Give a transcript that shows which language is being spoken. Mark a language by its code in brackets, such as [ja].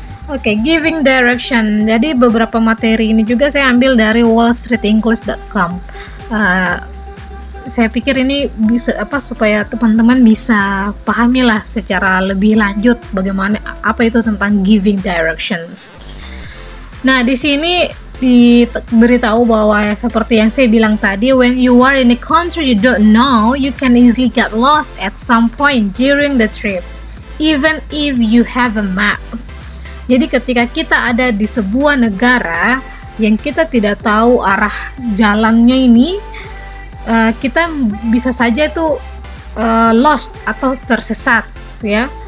[id] Oke, giving direction. Jadi beberapa materi ini juga saya ambil dari wallstreetenglish.com. Saya pikir ini bisa supaya teman-teman bisa pahami lah secara lebih lanjut bagaimana apa itu tentang giving directions. Nah, di sini diberitahu bahwa seperti yang saya bilang tadi, [en] when you are in a country you don't know, you can easily get lost at some point during the trip, even if you have a map. [id] Jadi ketika kita ada di sebuah negara yang kita tidak tahu arah jalannya ini, kita bisa saja itu lost atau tersesat ya.